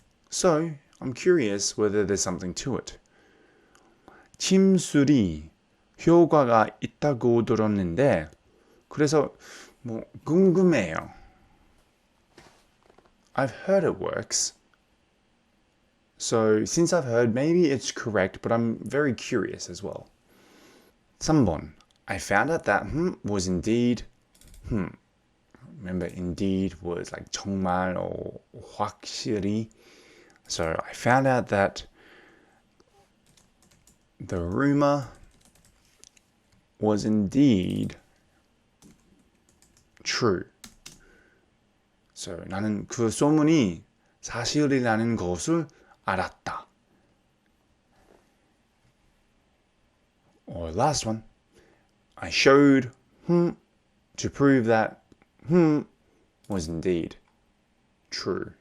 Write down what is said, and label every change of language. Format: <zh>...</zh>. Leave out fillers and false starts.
<en>So I'm curious whether there's something to it.</en> <ko>침술이 효과가 있다고 들었는데 그래서 궁금해요.</ko> <en>I've heard it works. So since I've heard, maybe it's correct, but I'm very curious as well.</en> <ko>3번.</ko> <en>I found out that was indeed Remember, indeed was like 정말 or 확실히. So I found out that the rumor was indeed true.</en> <ko>So 나는 그 소문이 사실이라는 것을 알았다.</ko> <en>Or last one. I showed to prove that was indeed true.</en>